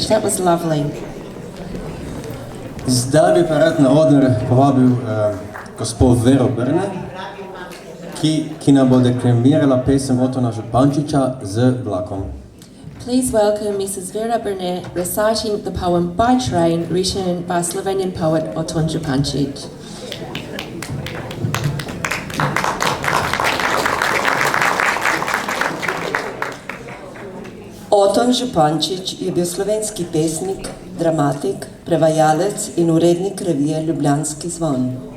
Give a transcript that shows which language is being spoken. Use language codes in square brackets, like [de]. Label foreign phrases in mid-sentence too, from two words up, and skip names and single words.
[en] That was lovely. [sl] Zdaj bi pa rad na oder povabil gospod Vero Brne, ki nam bo deklamirala pesem Otona Župančiča Z vlakom. [en] Please welcome Mrs. Vera Burnett reciting the poem By Train, written by Slovenian poet Oton Župančič. [sl] Oton Župančič je bil slovenski pesnik, dramatik, prevajalec in urednik revije Ljubljanski zvon.